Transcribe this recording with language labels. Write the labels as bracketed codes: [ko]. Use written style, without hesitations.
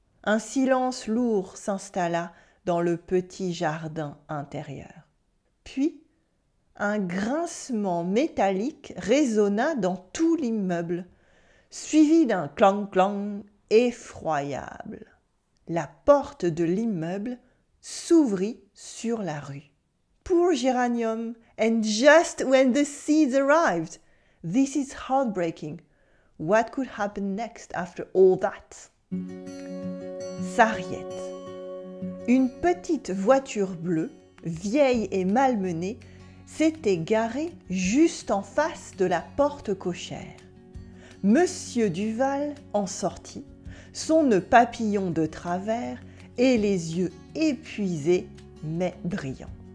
[fr] Un silence lourd s'installa dans le petit jardin intérieur. Puis, un grincement métallique résonna dans tout l'immeuble, suivi d'un clang-clang effroyable. La porte de l'immeuble s'ouvrit sur la rue. [en] Poor Geranium, and just when the seeds arrived. This is heartbreaking. What could happen next after all that? [fr] Sarriette. Une petite voiture bleue, vieille et malmenée, s'était garée juste en face de la porte cochère. Monsieur Duval en sortit, son nœud papillon de travers et les yeux épuisés mais brillants.